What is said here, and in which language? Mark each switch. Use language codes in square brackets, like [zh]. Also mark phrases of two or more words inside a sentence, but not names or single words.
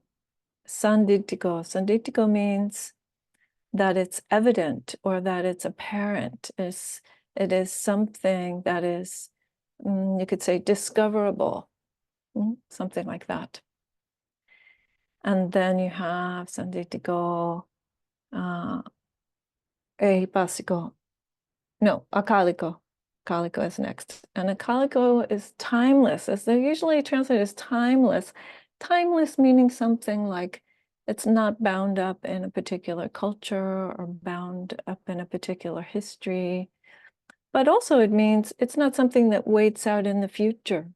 [en] Sanditiko means that it's evident or that it's apparent. It is something that is, you could say, discoverable, something like that. And then you have [pi] sanditiko, ehipasiko. [en] No, akaliko. Akaliko is next. And akaliko is timeless, as they're usually translated as timeless. Timeless meaning something like it's not bound up in a particular culture or bound up in a particular history. But also it means it's not something that waits out in the future.